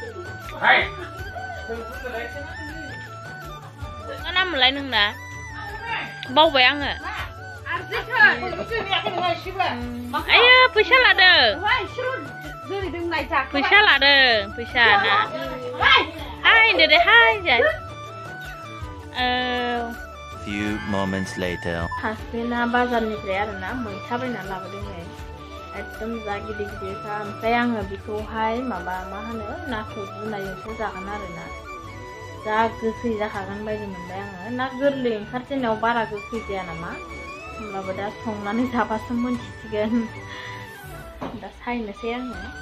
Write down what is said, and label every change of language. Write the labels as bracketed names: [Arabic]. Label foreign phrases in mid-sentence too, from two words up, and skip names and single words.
[Bodo] मा नाममोनलाय नोंना बावबाय आङो आयो फैसा लादों फैसा ना हाय दे हाय जाय [English] Few moments later. [Bodo] हासबेना बाजारनिफ्राय आरोना मैथा बायना लाबोदों नै एकदम जा गिदिर गिदिरखा ओमफ्राय आङो बेखौहाय माबा मा होनो नाथुर रुनायजोंसो जागोन आरोना जा गोखै जाखागोन बायदि मोनबाय आङो ना गोरलै ओंखारजेननायाव बारा गोखै जाया नामा होमब्लाबो दा संनानै जाबासो मोनथिसिगोन दा सायनोसै आङो